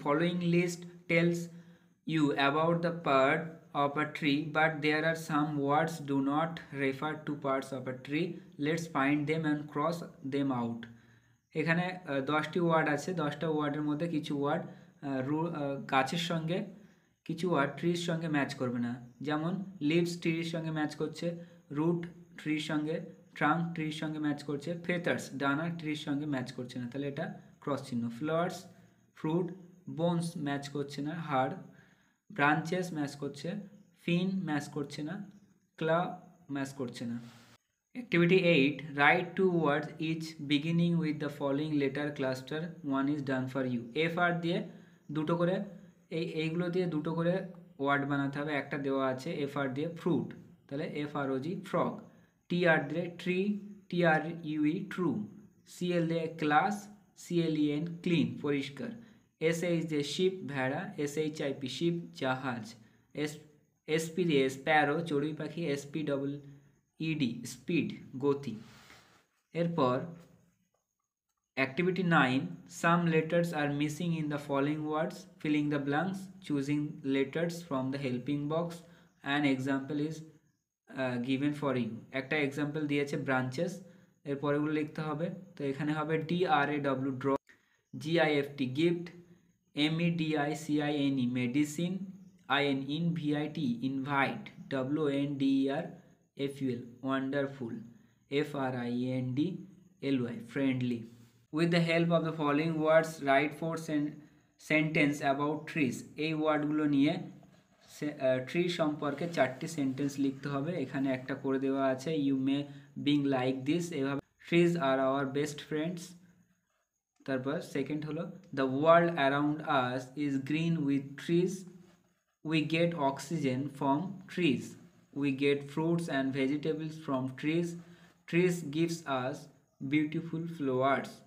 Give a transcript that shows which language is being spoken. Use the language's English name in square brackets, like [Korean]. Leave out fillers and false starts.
[English] Following list tells you about the part of a tree but there are some words do not refer to parts of a tree. Let's find them and cross them out. [Bangla] এখানে 10টি word আছে, 10টা ওয়ার্ডের মধ্যে কিছু word গাছের সঙ্গে, কিছু ওয়ার্ড ট্রির সঙ্গে ম্যাচ করবে না। যেমন লিভস ট্রির সঙ্গে ম্যাচ করছে, রুট ট্রির সঙ্গে, ট্রাঙ্ক ট্রির সঙ্গে ম্যাচ করছে, ফেথার্স ডানা ট্রির সঙ্গে ম্যাচ করছে না, তাহলে এটা ক্রস চিহ্ন। ফ্লাওয়ার্স ফ্রুট, বোনস ম্যাচ করছে না, হাড়, ব্রাঞ্চেস ম্যাচ করছে, ফিন ম্যাচ করছে না, ক্লা ম্যাচ করছে না। [English] Activity 8. Write 2 words each beginning with the following letter cluster. 1 is done for you. F [Bangla] আর দিয়ে দুটো করে এইগুলো দিয়ে দুটো করে ওয়ার্ড বানাতে হবে। একটা দেওয়া আছে FR দিয়ে ফ্রুট, তাহলে FROG ফ্রগ। TR দিয়ে ট্রি, TRUE ট্রু। CL দিয়ে ক্লাস, CLEN ক্লিন পরিষ্কার। SH দিয়ে শিপ ভেড়া, SHIP শিপ জাহাজ। SP দিয়ে স্প্যারো চড়ুই পাখি, SPEED স্পিড গতি। এরপর Activity 9. [English] Some letters are missing in the following words. Filling the blanks, choosing letters from the helping box. An example is given for you. [Bangla] একটা example দিয়েছে branches, এরপর এগুলো লিখতে হবে। তো এখানে হবে DRAW draw, GIFT gift, MEDICINE medicine, INVIT invite, WNDER FUL wonderful, FRIENDLY friendly. [English] With the help of the following words, write 4 sentence about trees. [Bangla] এই ওয়ার্ডগুলো নিয়ে ট্রি সম্পর্কে 4টি সেন্টেন্স লিখতে হবে। এখানে একটা করে দেওয়া আছে, [English] you may being like this, [Bangla] এভাবে [English] Trees আর our best friends. [Bangla] তারপর সেকেন্ড হলো, [English] The world around us is green with trees, we get oxygen from trees, we get fruits and vegetables from trees, trees gives us beautiful flowers.